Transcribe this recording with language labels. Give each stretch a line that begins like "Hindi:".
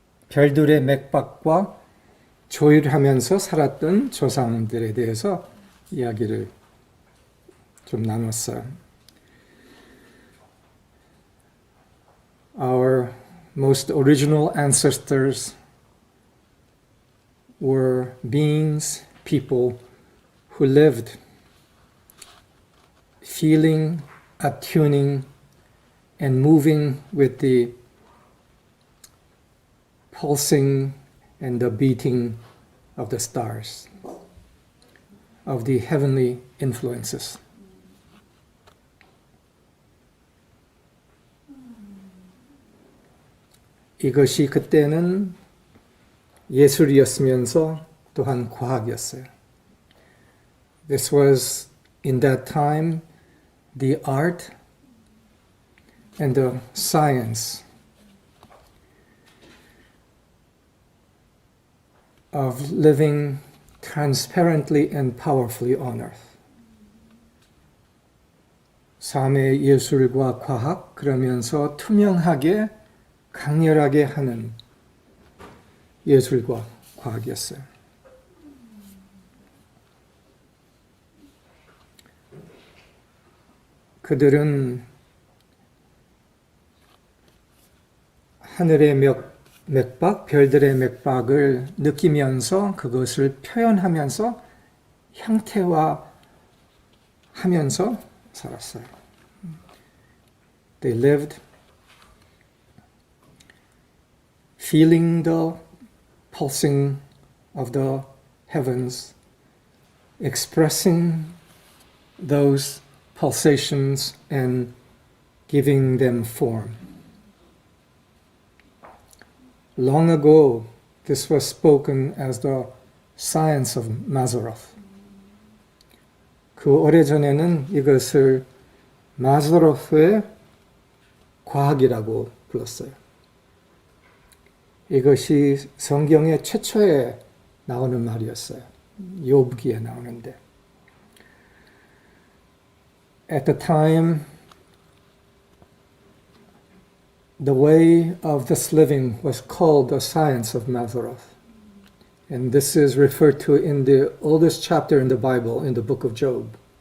Korean: 별들의 맥박과 조율하면서 살았던 조상들에 대해서 이야기를 좀 나눴어요.
English: Our most original ancestors were beings, people who lived feeling, attuning, and moving with the pulsing and the beating of the stars, of the heavenly influences.
Korean: 이것이 그때는 예술이었으면서 또한 과학이었어요.
English: This was in that time the art and the science of living transparently and powerfully on earth.
Korean: 삶의 예술과 과학, 그러면서 투명하게 강렬하게 하는 예술과 과학이었어요. 그들은 하늘의 맥박, 별들의 맥박을 느끼면서 그것을 표현하면서 형태화하면서 살았어요.
English: They lived feeling the pulsing of the heavens, expressing those pulsations and giving them form. Long ago, this was spoken as the science of Mazzaroth.
Korean: 그 오래전에는 이것을 마즈로프의 과학이라고 불렀어요. 이것이 성경의 최초에 나오는 말이었어요. 욥기에 나오는데.
English: At the time, the way of this living was called the science of Mazzaroth. And this is referred to in the oldest chapter in the Bible, in the book of Job.